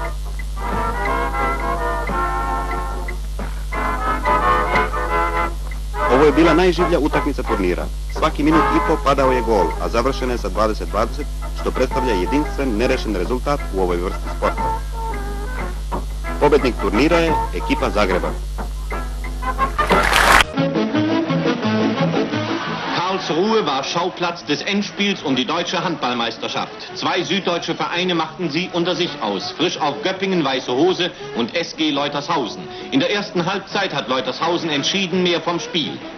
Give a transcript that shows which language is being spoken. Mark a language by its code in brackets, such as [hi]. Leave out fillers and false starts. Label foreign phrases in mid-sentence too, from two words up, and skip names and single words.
[sr] Ovo je bila najživlja utakmica turnira. Svaki minut i po padao je gol, a završena je sa 20-20, što predstavlja jedinstven, nerešen rezultat u ovoj vrsti sporta. Pobednik turnira je ekipa Zagreba. [de] Karlsruhe war Schauplatz des Endspiels um die deutsche Handballmeisterschaft. Zwei süddeutsche Vereine machten sie unter sich aus. Frisch auf Göppingen Weiße Hose und SG Leutershausen. In der ersten Halbzeit hat Leutershausen entschieden mehr vom Spiel.